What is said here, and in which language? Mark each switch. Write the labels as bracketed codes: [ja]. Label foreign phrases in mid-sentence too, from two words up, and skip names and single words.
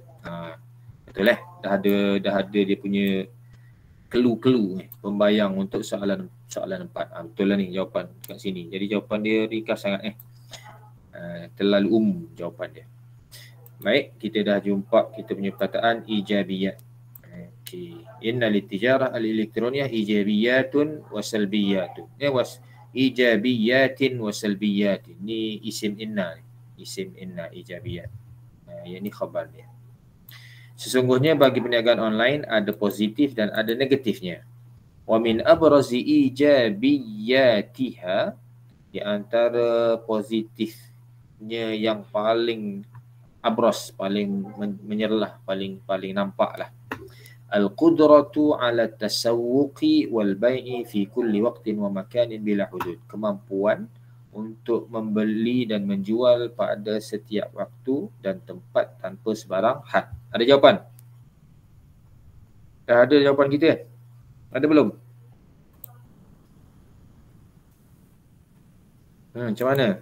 [ms] Betul dah ada dia punya clue pembayang untuk soalan 4. Betul lah ni jawapan kat sini. Jadi jawapan dia ringkas sangat terlalu umum jawapan dia. Baik, kita dah jumpa kita punya perkataan ijabiyat. Okey, [ar] إن للتجارة الإلكترونية إيجابيات وسلبيات. إيجابيات وسلبيات. [ms] Ni [ar] اسم إن إيجابيات. [ms] Yang ni khabar dia. Sesungguhnya bagi perniagaan online ada positif dan ada negatifnya. [ar] ومن أبرز إيجابياتها, [ms] di antara positifnya yang paling abras, paling menyerlah, paling nampaklah. [ar] القدرة على التسوق والبيع في كل وقت ومكان بلا حدود. [ms] Kemampuan untuk membeli dan menjual pada setiap waktu dan tempat tanpa sebarang had. Ada jawapan? Dah ada jawapan kita? Ada belum? Macam mana?